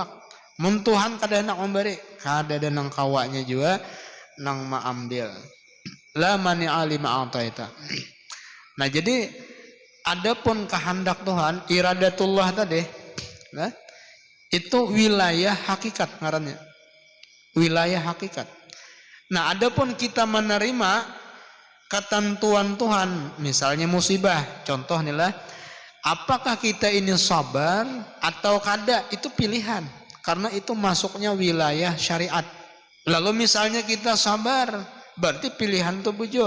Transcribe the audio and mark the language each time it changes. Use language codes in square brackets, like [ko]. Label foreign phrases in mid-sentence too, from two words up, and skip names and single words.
[bjn] Mun Tuhan kada hendak memberi, kada denang kawanya juga nang mengambil. [ar] لا مانع لما أعطيت. [id] Nah jadi adapun kehendak Tuhan, iradatullah tadi, nah, itu wilayah hakikat ngarannya. Wilayah hakikat. Nah, adapun kita menerima ketentuan Tuhan, misalnya musibah, contoh inilah, apakah kita ini sabar atau kada, itu pilihan. Karena itu masuknya wilayah syariat. Lalu misalnya kita sabar, berarti pilihan itu bujur.